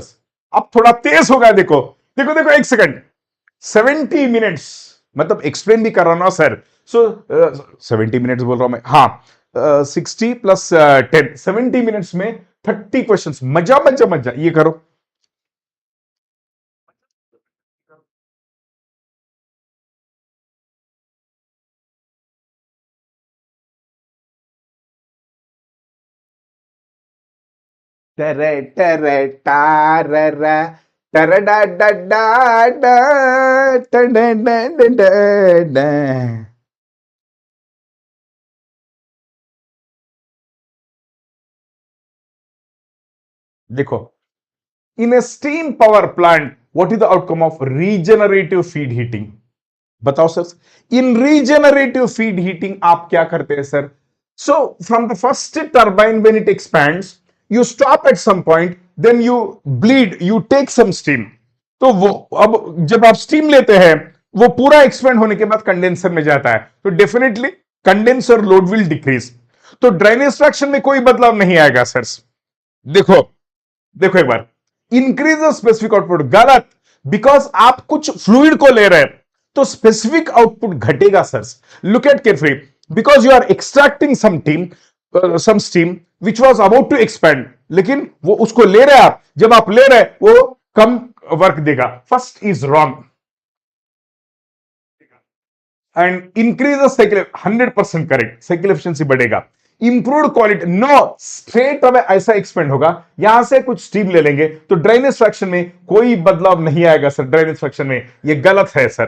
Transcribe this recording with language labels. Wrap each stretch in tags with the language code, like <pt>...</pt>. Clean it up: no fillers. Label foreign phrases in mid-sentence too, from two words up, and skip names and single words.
<hi>अब थोड़ा तेज हो गया, देखो देखो देखो, एक सेकंड, 70 मिनट्स, मतलब एक्सप्लेन भी कर रहा हूं ना सर, सो 70 मिनट्स बोल रहा हूं मैं, हाँ 60 + 10, 70 मिनट्स में 30 क्वेश्चन, मजा मजा मजा, ये करो। टरे टरे टाररा टरडा डा डा डा टडा डा डा डा डा।</hi> <en>देखो, in a steam power plant what is the outcome of regenerative feed heating?</en> <hi>बताओ सर,</hi> <en>in regenerative feed heating</en> <hi>आप क्या करते हैं सर?</hi> <en>so from the first turbine when it expands, you stop at some point, then you bleed, you take some steam.</en> <hi>तो वो, अब जब आप स्टीम लेते हैं, वो पूरा एक्सपेंड होने के बाद कंडेंसर में जाता है, तो</hi> <en>definitely condenser load will decrease,</en> <hi>तो</hi> <en>drainage fraction</en> <hi>में कोई बदलाव नहीं आएगा सर। देखो, देखो एक बार,</hi> <en>increase the specific output,</en> <hi>गलत, बिकॉज आप कुछ फ्लूइड को ले रहे हैं, तो</hi> <en>specific output</en> <hi>घटेगा सर।</hi> <en>look at carefully, because you are extracting some steam which was about to expand,</en> <hi>लेकिन वो उसको ले रहे हैं आप, जब आप ले रहे हैं वो कम वर्क देगा,</hi> <en>first is wrong. and increase cycle, 100% correct, cycle efficiency</en> <hi>बढ़ेगा,</hi> <en>improved quality, no, straight away</en> <hi>ऐसा एक्सपेंड होगा, यहां से कुछ स्टीम ले लेंगे, तो</hi> <en>drainage fraction</en> <hi>में कोई बदलाव नहीं आएगा सर,</hi> <en>drainage fraction</en> <hi>में, ये गलत है सर।</hi>